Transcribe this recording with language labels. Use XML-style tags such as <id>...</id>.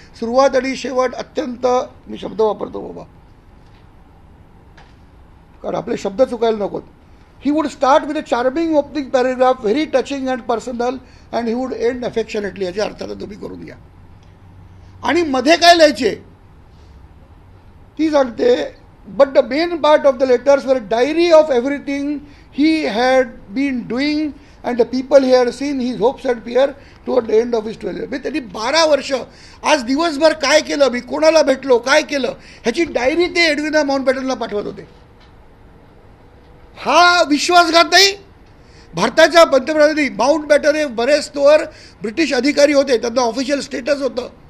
<mr>सुरुवात आणि शेवट अत्यंत, मी शब्द वापरतो बाबा कारण आपले शब्द चुकायला नकोत.</mr> <en>He would start with a charming opening paragraph, very touching and personal, and he would end affectionately.</en> <mr>याच्या अर्थानं तुम्ही करून घ्या. आणि मध्ये काय लिहायचे ती सांगते.</mr> <en>But the main part of the letters were diary of everything he had been doing and the people he had seen his hopes and fear toward the end of his 12 years.</en> <mr>म्हणजे त्यांनी 12 वर्ष आज दिवसभर काय केलं, मी कोणाला भेटलो, काय केलं, ह्याची डायरी ते एडविना माउंटबॅटनला पाठवत होते. हा विश्वासघात नाही. भारताच्या पंतप्रधानांनी माउंट बॅटन हे बरेच तोवर ब्रिटिश अधिकारी होते, त्यांना ऑफिशियल स्टेटस होतं.</mr>